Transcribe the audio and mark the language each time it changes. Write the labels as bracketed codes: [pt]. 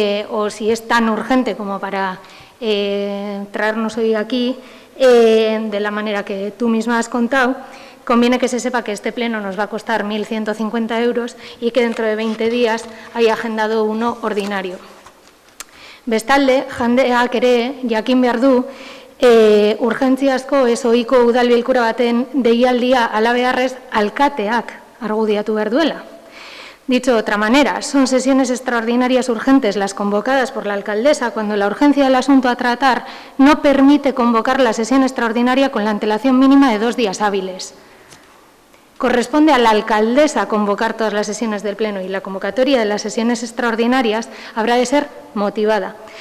[es] o si es tan urgente como para traernos hoy aquí, de la manera que tú misma has contado, conviene que se sepa que este pleno nos va a costar 1.150 euros y que dentro de 20 días hay agendado uno ordinario. [eu] Bestalde, jendeak ere jakin behar du, urgentziazko ez ohiko udal bilkura baten deialdia halabeharrez alkateak argudiatu behar duela. [es] Dicho de otra manera, son sesiones extraordinarias urgentes las convocadas por la alcaldesa cuando la urgencia del asunto a tratar no permite convocar la sesión extraordinaria con la antelación mínima de 2 días hábiles. Corresponde a la alcaldesa convocar todas las sesiones del Pleno y la convocatoria de las sesiones extraordinarias habrá de ser motivada.